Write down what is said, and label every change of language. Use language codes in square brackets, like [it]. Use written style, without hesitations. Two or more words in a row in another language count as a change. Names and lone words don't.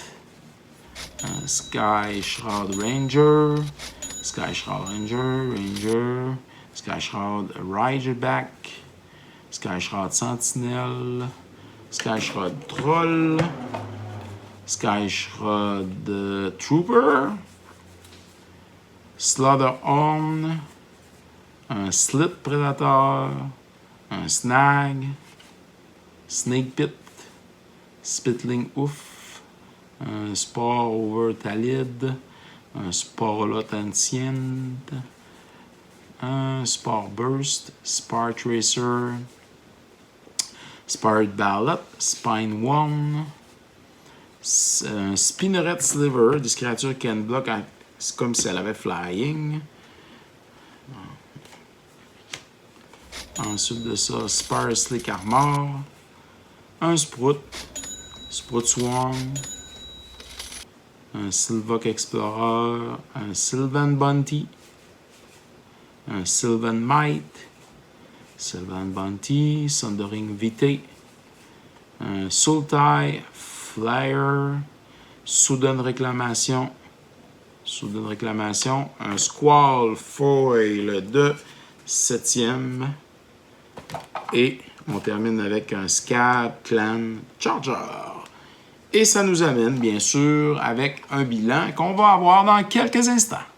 [fr] Sky Shroud Ranger, Sky Shroud Ranger, Sky Shroud Riderback, Sky Shroud Sentinel, Sky Shroud Troll, Sky Shroud Trooper, Slaughterhorn, un Slit Predator, un Snag, Snake Pit, Spitling Oof, un Spore Over Talid, un Sporolot Ancient, un Spore Burst, Spar Tracer, Spirit Ballot, Spine Worm, un Spinneret Sliver, des créatures qui [en] can block, [fr] c'est comme si elle avait Flying. Ensuite de ça, Spare Slick Armor, un Sprout Swarm, un Sylvok Explorer, un Sylvan Bounty, un Sylvan Might, Sylvan Bounty, Sundering VT, un Sultai, Flyer, Soudaine Réclamation, un Squall Foil de 7e, et on termine avec un Scab Clan Charger. Et ça nous amène, bien sûr, avec un bilan qu'on va avoir dans quelques instants.